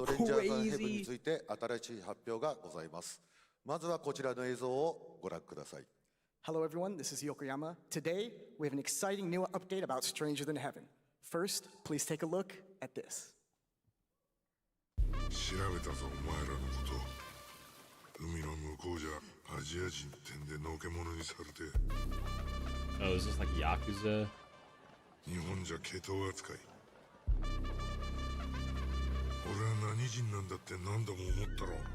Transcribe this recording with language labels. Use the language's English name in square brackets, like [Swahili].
[Japanese] トレンジャーズ・ヘブンに [English] crazy. [Japanese] ついて新しい発表がございます。まずはこちらの映像をご覧ください。 [English] Hello everyone, this is Yokoyama. Today, we have an exciting new update about Stranger Than Heaven. First, please take a look at this. [Japanese] 調べたぞ、お前らのこと。海の向こうじゃアジア人ってんでのけ者にされて。 [English] Oh, is this like Yakuza? [Japanese] 日本じゃ系統扱い。俺は何人なんだって何度も思ったろ。